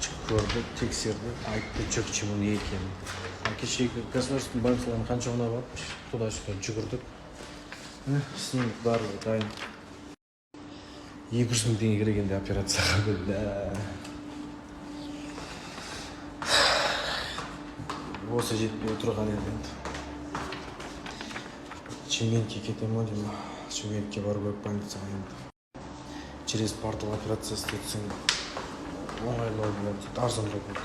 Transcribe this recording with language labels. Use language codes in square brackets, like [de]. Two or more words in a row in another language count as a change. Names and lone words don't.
[kk] көрді, тексерді, айтты жүк не екенін. Кешегі государственный больницалардың қаншауына барып, туда-сюда жүгірдік. Снимок барлығы дайын. 200 мың теңге кіргенде операцияға келді. Осы жетпей отырған енді. Шымкентке кетем ау деймін. Шымкентке бару керек больницаға енді. [ru] Через портал [kk] операция істетсең оңайлау болады, арзандау болады.